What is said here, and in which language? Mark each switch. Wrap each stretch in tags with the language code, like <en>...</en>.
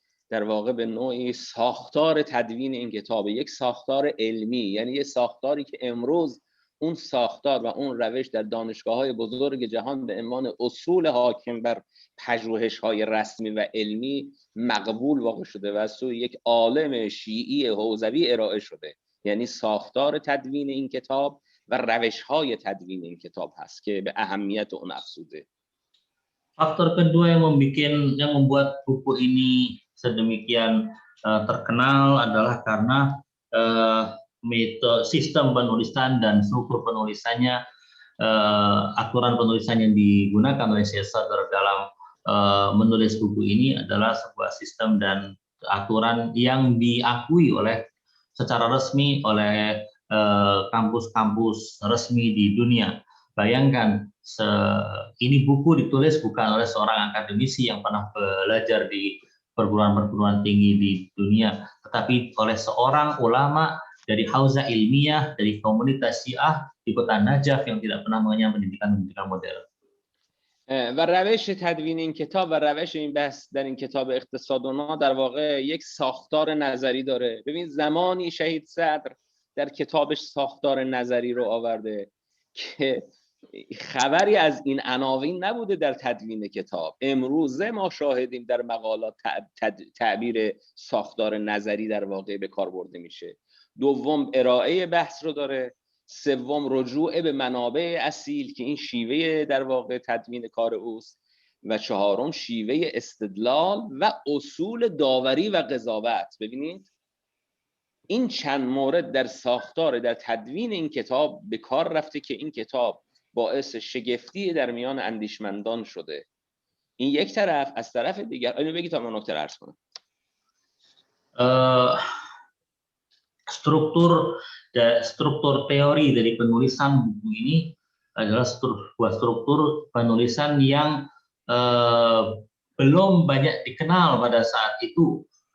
<fa>و به نوعی ساختار تدوین این کتاب، یک ساختار علمی، یعنی یک ساختاری که امروز اون ساختار و اون روش در دانشگاه‌های بزرگ جهان به عنوان اصول حاکم بر پژوهش‌های رسمی و علمی مقبول واقع شده و از سوی یک عالم شیعی حوزوی ارائه شده. یعنی ساختار تدوین این کتاب و روش‌های تدوین این کتاب هست که به اهمیت اون افزوده.</fa> <id>Faktor kedua yang membuat buku ini sedemikian terkenal adalah karena metode sistem penulisan dan struktur penulisannya, aturan penulisan yang digunakan oleh Syekh Sadr dalam menulis buku ini adalah sebuah sistem dan aturan yang diakui oleh secara resmi oleh kampus-kampus resmi di dunia. Bayangkan, ini buku ditulis bukan oleh seorang akademisi yang pernah belajar di perguruan-perguruan tinggi di dunia, tetapi oleh seorang ulama dari hauzah ilmiah, dari komunitas Syiah di kota Najaf yang tidak pernah mengenyam pendidikan modern.</id> <fa>و روش تدوین این کتاب و روش این بحث در این کتاب اقتصادنا در واقع یک ساختار نظری داره. ببین زمانی شهید صدر در کتابش ساختار نظری رو آورده که خبری از این عناوین نبوده در تدوین کتاب. امروزه ما شاهدیم در مقالات تعبیر ساختار نظری در واقع به کار برده میشه. دوم ارائه بحث رو داره. سوم رجوع به منابع اصیل که این شیوه در واقع تدوین کار اوست. و چهارم شیوه استدلال و اصول داوری و قضاوت. ببینید این چند مورد در ساختار در تدوین این کتاب به کار رفته که این کتاب باعث شگفتی در میان اندیشمندان شده. این یک طرف. از طرف دیگر اینو بگید تا من نکته عرض کنم.</fa> <id>Struktur teori dari penulisan buku ini adalah sebuah struktur penulisan yang belum banyak dikenal pada saat itu.</id>